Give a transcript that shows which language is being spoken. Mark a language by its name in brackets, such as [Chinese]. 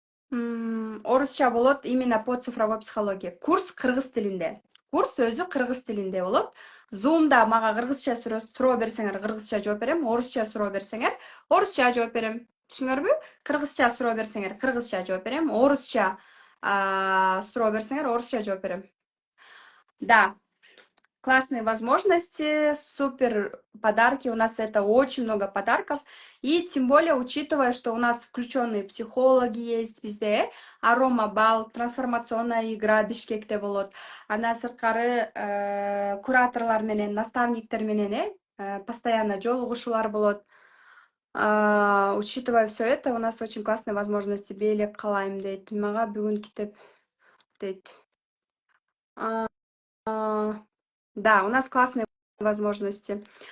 [Kyrgyz] Орусча болот [Russian] именно по цифровой психологии. [Kyrgyz] Курс кыргыз тилинде. Курс өзү кыргыз тилинде болот. Зумда мага кыргызча суроо берсеңер, кыргызча жооп берем. Орусча суроо берсеңер, орусча жооп берем. Түшүнүңөрбү? Кыргызча суроо берсеңер, кыргызча жооп берем. Орусча суроо берсеңер, орусча жооп берем. [Russian] Да, классные возможности, супер подарки. У нас это очень много подарков. И тем более, учитывая, что у нас включенные психологи есть везде, арома бал, трансформационная игра [Kyrgyz] Бишкекте болот. Андан сырткары кураторлор менен, наставниктер менен постоянно жолугушуулар болот. [Russian] Учитывая все это, у нас очень классные возможности. [Kyrgyz] Белек калайм дейт. Мага бүгүн китеп дейт. [Russian] Да, у нас классные возможности.